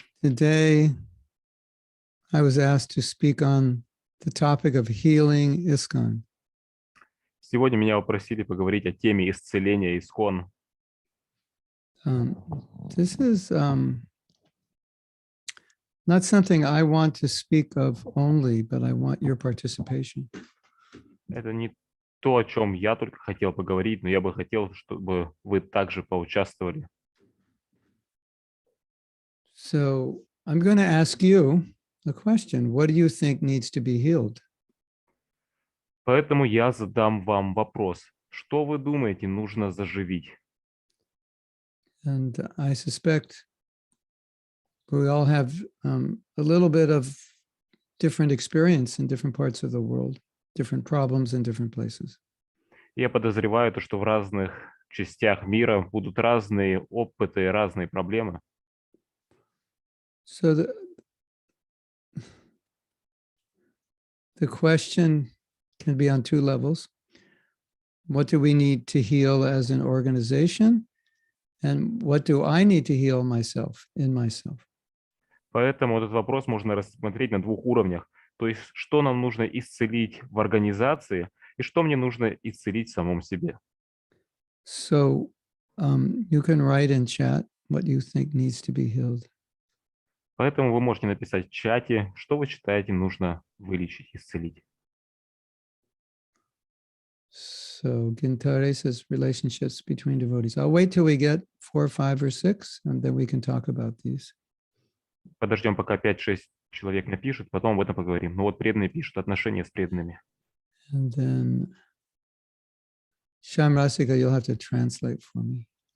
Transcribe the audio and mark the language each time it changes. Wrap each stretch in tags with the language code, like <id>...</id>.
<en>Today, I was asked to speak on the topic of healing ISKCON.</en> <ru>Сегодня меня попросили поговорить о теме исцеления ИСККОН.</ru> <en>This is not something I want to speak of only, but I want your participation.</en> <ru>Это не то, о чем я только хотел поговорить, но я бы хотел, чтобы вы также поучаствовали.</ru> <en>So I'm going to ask you a question. What do you think needs to be healed?</en> <ru>Поэтому я задам вам вопрос. Что вы думаете нужно заживить?</ru> <en>And I suspect we all have a little bit of different experience in different parts of the world, different problems in different places.</en> <ru>Я подозреваю, что в разных частях мира будут разные опыты, разные проблемы.</ru> <en>So the question can be on two levels. What do we need to heal as an organization? And what do I need to heal myself, in myself?</en> <ru>Поэтому этот вопрос можно рассмотреть на двух уровнях. То есть, что нам нужно исцелить в организации и что мне нужно исцелить в самом себе.</ru> <en>So you can write in chat what you think needs to be healed.</en> <ru>Поэтому вы можете написать в чате, что вы считаете нужно вылечить, исцелить.</ru> <en>So Gintare says relationships between devotees. I'll wait till we get 4, 5, or 6, and then we can talk about these.</en> <ru>Подождем, пока 5-6 человек напишут, потом об этом поговорим. Ну вот преданные пишут, отношения с преданными.</ru> <en>And then Shamrasika, you'll have to translate for me.</en>